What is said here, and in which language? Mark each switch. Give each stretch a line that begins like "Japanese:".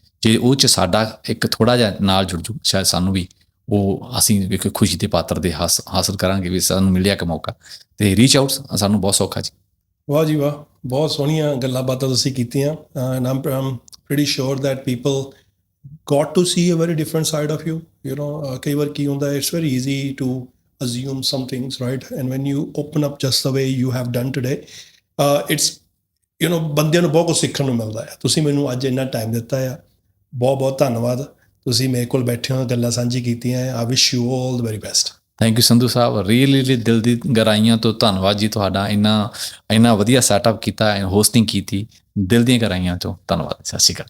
Punjabi: ਜੇ ਉਹ 'ਚ ਸਾਡਾ ਇੱਕ ਥੋੜ੍ਹਾ ਜਿਹਾ ਨਾਲ ਜੁੜ ਜੂ, ਸ਼ਾਇਦ ਸਾਨੂੰ ਵੀ ਅਸੀਂ ਇੱਕ ਖੁਸ਼ੀ ਦੇ ਪਾਤਰ ਦੇ ਹਾਸਲ ਕਰਾਂਗੇ ਵੀ ਸਾਨੂੰ ਮਿਲਿਆ ਇੱਕ ਮੌਕਾ। ਤੇ ਰੀਚ ਆਊਟ ਸਾਨੂੰ ਬਹੁਤ ਸੌਖਾ ਜੀ। ਵਾਹ ਜੀ ਵਾਹ, ਬਹੁਤ ਸੋਹਣੀਆਂ ਗੱਲਾਂ ਬਾਤਾਂ ਤੁਸੀਂ ਕੀਤੀਆਂ।
English: And I'm pretty sure that people got to see a very different side of you know.
Punjabi: ਕਈ ਵਾਰ ਕੀ ਹੁੰਦਾ,
English: It's very easy to assume some things, right? And when you open up just the way you have done today, it's
Punjabi: ਬੰਦਿਆਂ ਨੂੰ ਬਹੁਤ ਕੁਝ ਸਿੱਖਣ ਨੂੰ ਮਿਲਦਾ ਹੈ। ਤੁਸੀਂ ਮੈਨੂੰ ਅੱਜ ਇੰਨਾ ਟਾਈਮ ਦਿੱਤਾ ਆ, ਬਹੁਤ ਬਹੁਤ ਧੰਨਵਾਦ। ਤੁਸੀਂ ਮੇਰੇ ਕੋਲ ਬੈਠੇ ਹੋ, ਗੱਲਾਂ ਸਾਂਝੀ ਕੀਤੀਆਂ।
English: I wish you all the very best.
Punjabi: Thank you Sandhu Sahib, really ਦਿਲ ਦੀ ਗਹਿਰਾਈਆਂ ਤੋਂ ਧੰਨਵਾਦ ਜੀ ਤੁਹਾਡਾ। ਇੰਨਾ ਵਧੀਆ ਸੈਟਅਪ ਕੀਤਾ, ਹੋਸਟਿੰਗ ਕੀਤੀ, ਦਿਲ ਦੀਆਂ ਗਹਿਰਾਈਆਂ ਤੋਂ ਧੰਨਵਾਦ। ਸਤਿ ਸ਼੍ਰੀ ਅਕਾਲ।